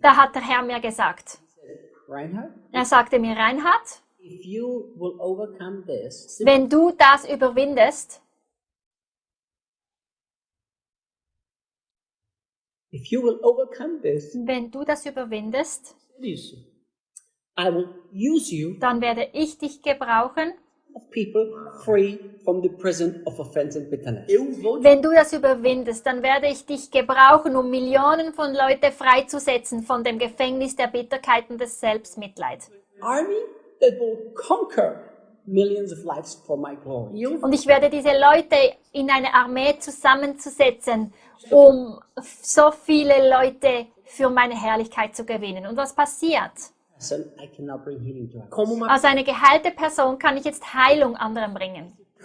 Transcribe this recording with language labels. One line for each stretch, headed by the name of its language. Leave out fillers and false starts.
German: Da hat der Herr mir gesagt, er sagte mir, Reinhard,
English: if you will overcome this,
German: wenn du das überwindest,
English: if you will overcome this,
German: wenn du das überwindest,
English: I will use you,
German: dann werde ich dich gebrauchen,
English: of people free from the prison of offense and bitterness.
German: Wenn du das überwindest, dann werde ich dich gebrauchen, um Millionen von Leuten freizusetzen von dem Gefängnis der Bitterkeit und des Selbstmitleids.
English: Army that will conquer millions of lives for my glory.
German: Und ich werde diese Leute in eine Armee zusammenzusetzen, um so viele Leute für meine Herrlichkeit zu gewinnen. Und was passiert?
English: So I cannot bring healing to others.
German: Als eine geheilte Person kann ich jetzt Heilung anderen bringen.